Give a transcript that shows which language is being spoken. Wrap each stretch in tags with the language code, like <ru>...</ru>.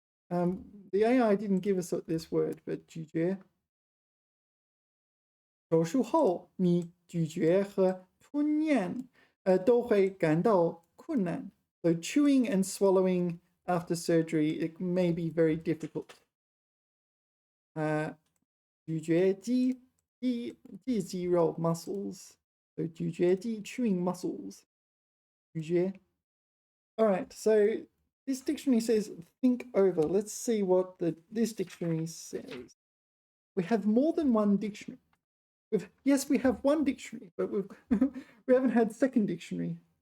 <en>The AI didn't give us this word, but 咀嚼.</en> <zh>手术后你咀嚼和吞咽都会感到困难.</zh> <en>So chewing and swallowing after surgery, it may be very difficult.</en> <zh>咀嚼肌肌肉 muscles.</zh> <en>So 咀嚼肌 chewing muscles. 咀嚼. All right, so This dictionary says think over. Let's see what this dictionary says. We have more than one dictionary. Yes, we have one dictionary, but we haven't had second dictionary.</en>